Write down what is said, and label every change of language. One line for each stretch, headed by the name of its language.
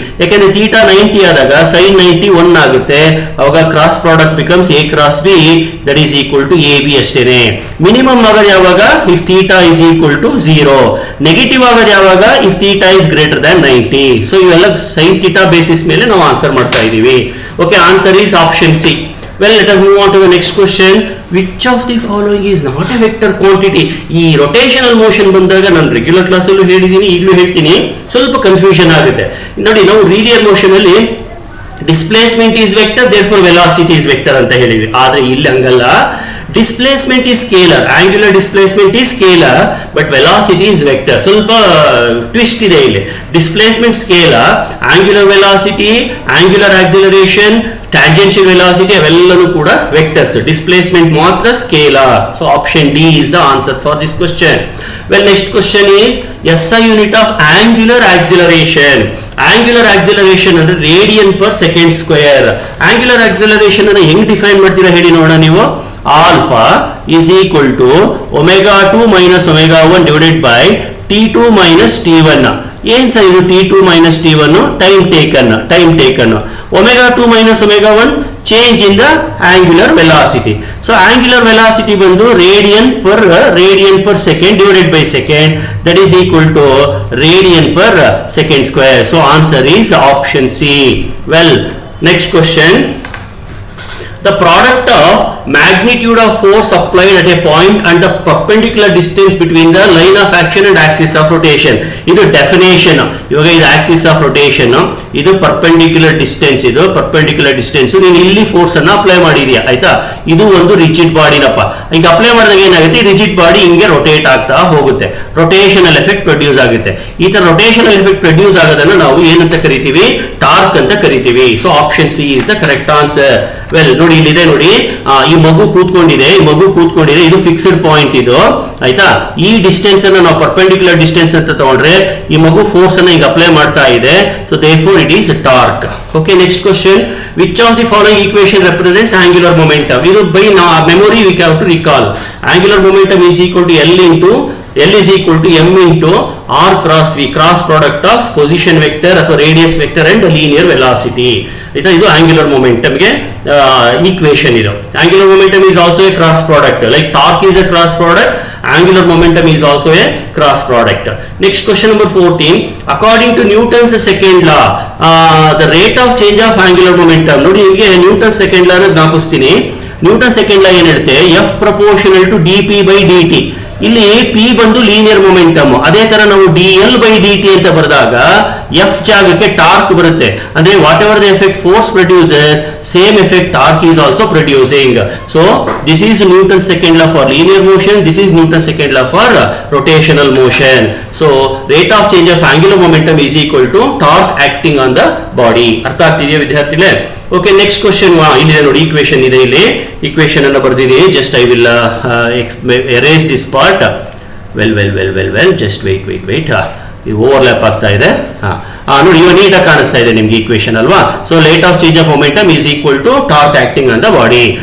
Kannada: ಯಾಕಂದ್ರೆ ಥೀಟಾ 90 ಆದಾಗ ಸೈನ್ 90 1 ಆಗುತ್ತೆ. ಅವಾಗ cross product
English: becomes A cross B that is equal to A B
Kannada: ಅಷ್ಟೇನೆ. ಮಿನಿಮಮ್ ಆಗೋದು ಯಾವಾಗ,
English: If theta is equal to 0.
Kannada: Negative ಆಗೋದು ಯಾವಾಗ,
English: If theta is greater than 90.
Kannada: So ಇವೆಲ್ಲ ಸೈನ್ ಥೀಟಾ ಬೇಸಿಸ್ ಮೇಲೆ ನಾವು ಆನ್ಸರ್ ಮಾಡ್ತಾ ಇದೀವಿ.
English: Okay, answer is option C. Well, let us move on to the next question. Which of the following is not a vector quantity?
Kannada: ಈ rotational motion ಬಂದಾಗ ನಾನು regular class ಅಲ್ಲೂ ಹೇಳಿದ್ದೀನಿ, ಈಗಲೂ ಹೇಳ್ತೀನಿ, ಸ್ವಲ್ಪ ಕನ್ಫ್ಯೂಷನ್ ಆಗುತ್ತೆ. ನೋಡಿ, ನಾವು ಲೀನಿಯರ್ ಮೋಷನ್ ಅಲ್ಲಿ displacement is vector,
English: therefore velocity is vector
Kannada: ಅಂತ ಹೇಳಿದ್ವಿ. ಆದ್ರೆ ಇಲ್ಲಿ ಹಂಗಲ್ಲ.
English: Displacement is scalar, angular displacement is scalar, but velocity is vector.
Kannada: ಸ್ವಲ್ಪ ಟ್ವಿಸ್ಟ್ ಇದೆ ಇಲ್ಲಿ. Displacement scalar, angular velocity, angular acceleration, tangential velocity ಅವೆಲ್ಲನೂ ಕೂಡ ವೆಕ್ಟರ್ಸ್. ಡಿಸ್ಪ್ಲೇಸ್ಮೆಂಟ್ ಮಾತ್ರ scalar.
English: So option D is the answer for this question. Well, next question is SI unit of angular acceleration.
Kannada: Angular acceleration ಅಂದ್ರೆ radian per second square. Angular acceleration ಅನ್ನು ಹೆಂಗ್ define ಮಾಡ್ತೀರಾ ಹೇಳಿ ನೋಡೋಣ ನೀವು.
English: Alpha is equal to omega2 minus omega1 divided by t2 minus t1.
Kannada: ಏನ್ sir ಇದು t2 minus t1?
English: Time taken. omega2 minus omega1 change in the angular velocity. So angular velocity ಬಂದು radian per second divided by second, that is equal to radian per second square. So answer is option C. Well, next question. The product of magnitude of force applied at a point and the perpendicular distance between the line of action and axis of rotation.
Kannada: ಇದು definition. ಇವಾಗ ಇದು Axis of rotation, ಇದು perpendicular distance. ನೀನು ಇಲ್ಲಿ force ಅನ್ನ apply ಮಾಡಿದ್ಯಾ ಆಯ್ತಾ. ಇದು ಒಂದು ರಿಜಿಡ್ ಬಾಡಿನಪ್ಪ. ಈಗ ಅಪ್ಲೈ ಮಾಡಿದಾಗ ಏನಾಗುತ್ತೆ, ರಿಜಿಡ್ ಬಾಡಿ ಹಿಂಗೆ ರೊಟೇಟ್ ಆಗ್ತಾ ಹೋಗುತ್ತೆ, ರೊಟೇಷನಲ್ ಎಫೆಕ್ಟ್ ಪ್ರೊಡ್ಯೂಸ್ ಆಗುತ್ತೆ. ಈ ತರ ರೊಟೇಷನಲ್ ಎಫೆಕ್ಟ್ ಪ್ರೊಡ್ಯೂಸ್ ಆಗೋದನ್ನ ನಾವು ಏನಂತ ಕರಿತೀವಿ, ಟಾರ್ಕ್ ಅಂತ ಕರಿತೀವಿ.
English: So option C is the correct answer.
Kannada: Well, ನೋಡಿ ಇಲ್ಲಿದೆ ನೋಡಿ, ಈ ಮಗು ಕೂತ್ಕೊಂಡಿದೆ, ಇದು ಫಿಕ್ಸ್ಡ್ ಪಾಯಿಂಟ್ ಇದು ಆಯ್ತಾ. ಈ ಡಿಸ್ಟೆನ್ಸ್ ಅನ್ನ ನಾವು ಪರ್ಪೆಂಡಿಕ್ಯುಲರ್ ಡಿಸ್ಟೆನ್ಸ್ ಅಂತ ತಗೊಂಡ್ರೆ ಈ ಮಗು ಫೋರ್ಸ್ ಅನ್ನ ಈಗ ಅಪ್ಲೈ ಮಾಡ್ತಾ ಇದೆ.
English: So therefore it is torque. Okay, next question. Which of the following equation represents angular momentum? ಇದು by memory we have to recall. Angular momentum is equal to L is equal to m into r cross v, cross product of position vector ಅಥವಾ radius vector and linear velocity.
Kannada: ಆಯ್ತಾ. ಇದು angular ಮೊಮೆಂಟಮ್ಗೆ equation.
English: ಇದು angular momentum is also a cross product, like torque is a cross product, angular momentum is also a cross product. Next question number 14. According to Newton's second law, the rate of change of angular momentum.
Kannada: ನೋಡಿ ನಿಮಗೆ Newton second ಲಾ ಜ್ಞಾಪಿಸ್ತೀನಿ. Newton second ಲಾ ಏನ್ ಹೇಳುತ್ತೆ, F proportional to dp by dt. ಇಲ್ಲಿ P ಬಂದು linear momentum, ಅದೇ ತರ ನಾವು dl by dt ಅಂತ ಬರೆದಾಗ F ಜಾಗಕ್ಕೆ ಟಾರ್ಕ್ ಬರುತ್ತೆ.
English: ಅಂದ್ರೆ whatever the effect force produces, same effect torque is also producing. So this is Newton's second law for linear motion, this is Newton's second law for rotational motion. So rate of change of angular momentum is equal to torque acting on the body.
Kannada: ಅರ್ಥ ಆಗ್ತಿದೆಯಾ ವಿದ್ಯಾರ್ಥಿಗಳೇ? Okay, next question ಇಲ್ಲಿ ನೋಡಿ, equation ಇದೆ, ಇಲ್ಲಿ equation ಅನ್ನು ಬರ್ದಿದ್ದೀನಿ.
English: Just I will erase this part. Well just wait
Kannada: ಇದು overlap ಆಗ್ತಾ ಇದೆ. ನೋಡಿ ಇವಾಗ ನೀಟಾಗಿ ಕಾಣಿಸ್ತಾ ಇದೆ ನಿಮ್ಗೆ ಈಕ್ವೇಶನ್ ಅಲ್ವಾ.
English: So rate of change of momentum is equal to torque acting on the body.